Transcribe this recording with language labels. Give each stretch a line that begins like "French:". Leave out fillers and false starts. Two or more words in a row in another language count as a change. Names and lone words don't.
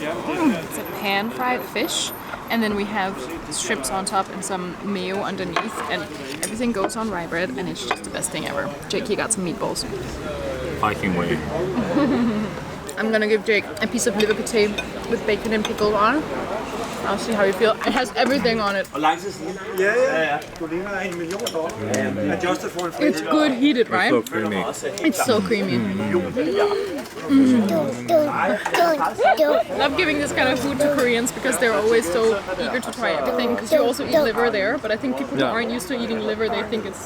English: It's a pan-fried fish, and then we have shrimps on top and some mayo underneath, and everything goes on rye bread, and it's just the best thing ever. Jake, he got some meatballs. Viking way. I'm gonna give Jake a piece of liver pate with bacon and pickle on. I'll see how you feel. It has everything on it.
Danish: Ja. Du ligner $1 million.
English: Adjusted for inflation. It's good heated, right? So creamy. It's so creamy. Love giving this kind of food to Koreans because they're always so eager to try everything. Because you also eat liver there, but I think people who aren't used to eating liver, they think it's